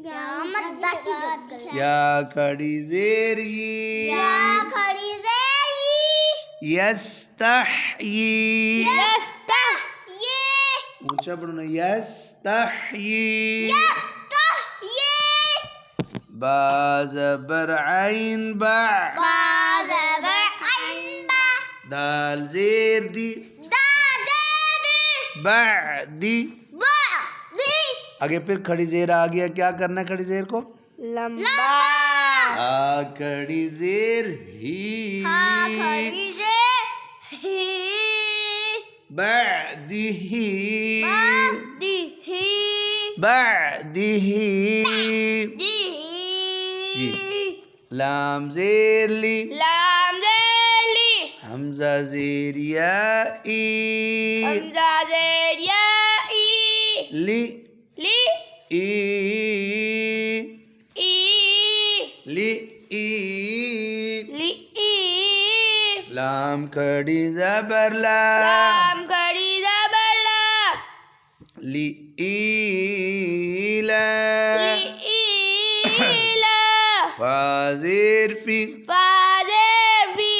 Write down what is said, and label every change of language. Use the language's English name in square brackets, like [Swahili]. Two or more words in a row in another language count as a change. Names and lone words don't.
[Urdu] یا کھڑی زیر ی، یستحیی. اونچا پڑھنا، یستحیی. با زبر عین با با زبر عین با دال زیر دی دا زیر [Arabic] بعدی با دی [Urdu] آگے پھر کھڑی زیر آ گیا. کیا کرنا ہے کھڑی زیر کو؟ لمبا کھڑی زیر ہی کھڑی زیر ہی [Arabic] بعدی ہی دی ہی بعدی ہی دی [Urdu] جی. لام زیر لی لام زیر لی حمزہ زیر یا ای حمزہ زیر یا ای [Arabic] لی لی ای ای لی ای لی ای [Urdu] لام کھڑی زبر لا لام کھڑی زبر لا [Arabic] لی ای لا لی ای لا [Urdu] فا زیر فی فا زیر فی